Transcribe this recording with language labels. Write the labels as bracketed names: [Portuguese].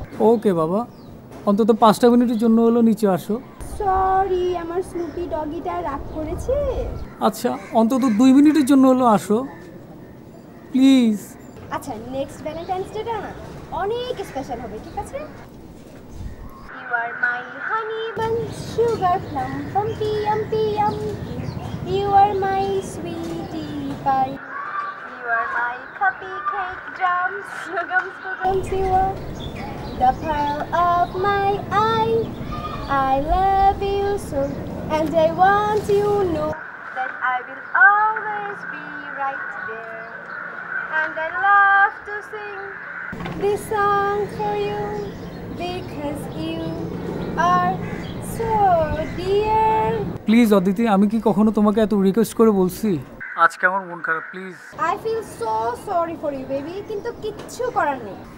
[Bangla] ওকে বাবা, অন্তত 5টা মিনিটের জন্য হলো নিচে আসো। সরি, আমার স্নুপি ডগিটা রাগ করেছে। আচ্ছা, অন্তত 2 মিনিটের জন্য হলো আসো প্লিজ। আচ্ছা, নেক্সট ভ্যালেন্টাইন্স ডেটা না অনেক স্পেশাল হবে, ঠিক আছে? [English] You are my honey bun, sugar plum, bumpy, yumpy, yumpy. You are my sweetie pie. You are my cupcake drums, sugums, sugums. You are the pearl of my eye. I love you so, and I want you to know that I will always be right there. And I love to sing this song for you because you are so dear. [Bangla] Please Aditi, আমি কি কখনো তোমাকে এত request করে বলছি? আজকে আমার মন খারাপ, please. [English] I feel so sorry for you baby, [Bangla] কিন্তু কিচ্ছু করার নেই।